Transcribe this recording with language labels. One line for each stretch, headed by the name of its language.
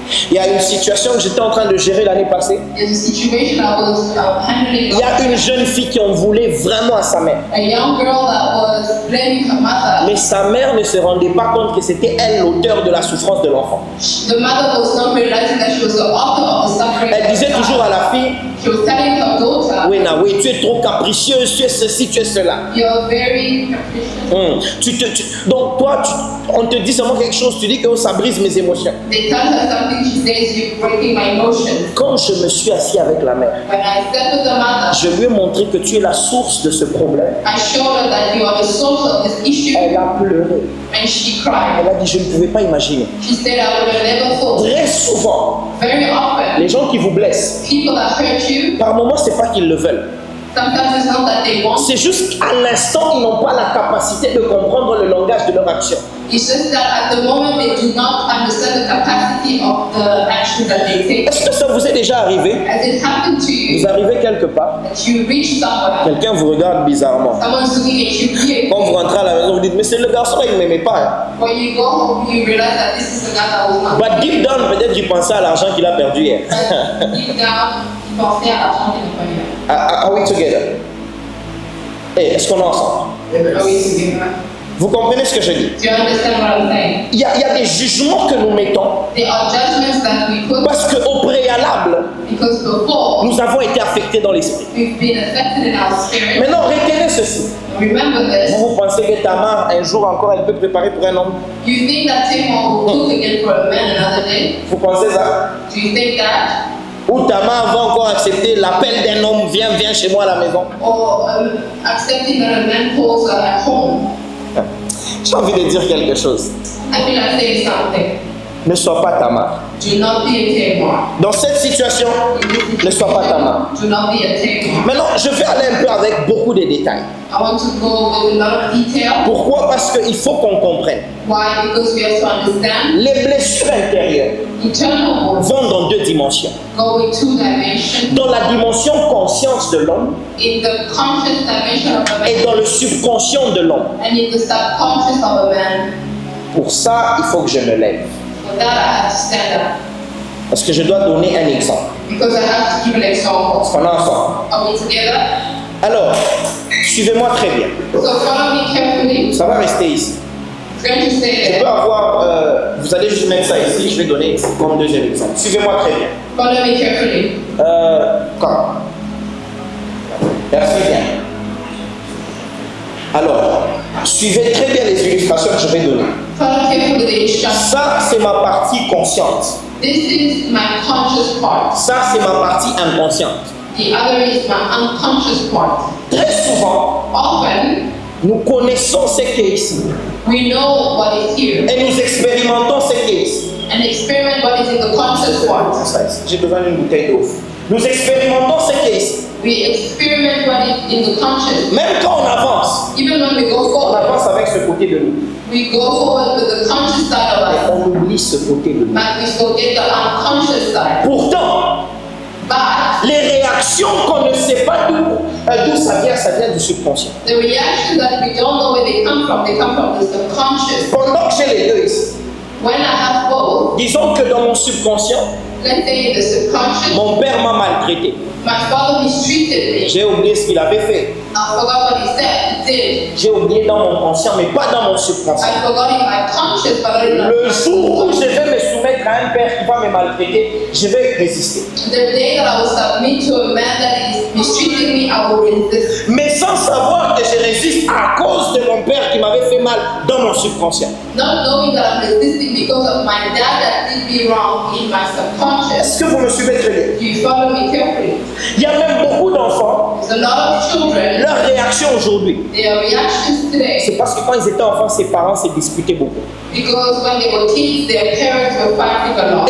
French: Il y a une situation que j'étais en train de gérer l'année passée.
English: There's a situation I was handling.
French: Il y a une jeune fille qui en voulait vraiment à sa mère.
English: A young girl that was blaming her mother.
French: Mais sa mère ne se rendait pas compte que c'était elle l'auteur de la souffrance de l'enfant.
English: The mother was not realizing that she was the author of the suffering.
French: Elle disait toujours à la fille,
English: She was telling her daughter,
French: oui, oui, tu es trop capricieuse, tu es ceci, tu es cela.
English: you're very capricious.
French: Donc toi, on te dit seulement quelque chose, tu dis que ça brise mes émotions.
English: They tell her something, she says, you're breaking my emotions.
French: Quand je me suis assis avec la mère,
English: When I sat with the mother,
French: je lui ai montré que tu es la source de ce problème.
English: I showed her that you are the source of this issue,
French: Elle a pleuré.
English: and she cried.
French: Elle a dit, je ne pouvais pas imaginer.
English: She said, I would have never thought.
French: Très souvent,
English: Very often,
French: les gens qui vous blessent,
English: people that hurt you,
French: par moments, c'est pas qu'ils le veulent.
English: sometimes it's not that they want.
French: C'est juste qu'à l'instant, ils n'ont pas la capacité de comprendre le langage de leur action.
English: It's just that at the moment they do not understand the capacity of the action that they take.
French: Est-ce que ça vous est déjà arrivé?
English: As it happened to you,
French: Vous arrivez quelque part,
English: that you reach somewhere,
French: quelqu'un vous regarde bizarrement.
English: someone's looking at you weird.
French: Quand vous rentrez à la maison, vous dites, mais c'est le garçon, il ne m'aimait pas.
English: When you go home, you realize that this is a guy that was not. But deep down,
French: peut-être il pensait à l'argent qu'il a perdu hier.
English: But deep down,
French: il pensait à l'argent qu'il n'a pas eu.
English: Are we together?
French: Hey, est-ce qu'on est ensemble?
English: Are we together?
French: Vous comprenez ce que je dis?
English: Do you understand what I'm saying?
French: Il y a des jugements que nous mettons
English: There are judgments that we put
French: parce qu'au préalable,
English: because before
French: nous avons été affectés dans l'esprit.
English: we've been affected in our spirit.
French: Maintenant, retenez ceci.
English: Remember this.
French: Vous pensez que Tamar, un jour encore, elle peut préparer pour un homme?
English: You think that Tamar will cook again for a man another day?
French: Vous pensez ça?
English: Do you think that?
French: Ou Tamar va encore accepter l'appel d'un homme, viens chez moi à la maison?
English: Or accepting that a man calls her at home?
French: J'ai envie de dire quelque chose.
English: I feel like saying something.
French: Ne sois pas Tamar.
English: Do not be a Tamar.
French: Dans cette situation, ne sois pas Tamar.
English: Do not be a Tamar.
French: Maintenant, je vais aller un peu avec beaucoup de détails.
English: I want to go with a lot of detail.
French: Pourquoi? Parce qu'il faut qu'on comprenne.
English: Why? Because we have to understand
French: Les blessures intérieures
English: internal wounds
French: vont dans deux dimensions.
English: go in two dimensions.
French: Dans la dimension conscience de l'homme
English: In the conscious dimension of a man
French: et dans le subconscient de l'homme.
English: and in the subconscious of a man.
French: Pour ça, il faut que je me lève.
English: For that I have to stand up.
French: Parce que je dois donner un exemple.
English: Because I have to give an example.
French: Pendant ensemble.
English: Are we together?
French: Alors, suivez-moi très bien.
English: So follow me carefully.
French: Ça va rester ici.
English: It's going to stay
French: Je peux
English: there.
French: avoir, vous allez juste mettre ça ici, je vais donner comme deuxième exemple. Suivez-moi très bien.
English: Follow me carefully.
French: Quand? Merci bien. Alors, suivez très bien les illustrations que je vais donner.
English: Follow carefully the instructions.
French: Ça, c'est ma partie consciente.
English: This is my conscious part.
French: Ça, c'est ma partie inconsciente.
English: The other is my unconscious part.
French: Très souvent,
English: Often,
French: nous connaissons ce qui est ici
English: we know what is here
French: et nous expérimentons ce qui est ici.
English: and experiment what is in the conscious part.
French: J'ai besoin d'une bouteille d'eau. Nous expérimentons ce qui est ici.
English: We experiment what is in the conscious.
French: Même quand on avance,
English: Even when we go
French: on
English: forward,
French: avance avec ce côté de nous.
English: we go forward with the conscious side of us,
French: On oublie ce côté de nous.
English: but we forget the unconscious side.
French: Pourtant,
English: But
French: les réactions qu'on ne sait pas d'où ça vient du subconscient.
English: the reactions that we don't know where they come from the subconscious.
French: Pendant que j'ai les deux ici,
English: When I have both,
French: disons que dans mon subconscient,
English: let's say in the subconscious,
French: mon père m'a maltraité.
English: my father mistreated me.
French: J'ai oublié ce qu'il avait fait.
English: I forgot what he said. He did.
French: J'ai oublié dans mon conscient, mais pas dans mon subconscient.
English: I forgot in my conscious, but I didn't
French: Le jour où je vais me soumettre à un père qui va me maltraiter, je vais résister.
English: The day that I will submit to a man that is mistreating me, I will resist.
French: Mais sans savoir que je résiste à cause de mon père qui m'avait fait mal dans mon subconscient.
English: Not knowing that I'm resisting because of my dad that did me wrong in my subconscious.
French: Est-ce que vous me suivez très bien?
English: Do you follow me carefully?
French: Il y a même beaucoup d'enfants,
English: There's a lot of children,
French: leur réaction aujourd'hui,
English: their reactions today,
French: c'est parce que quand ils étaient enfants, ses parents se disputaient beaucoup.
English: because when they were kids, their parents were fighting a lot.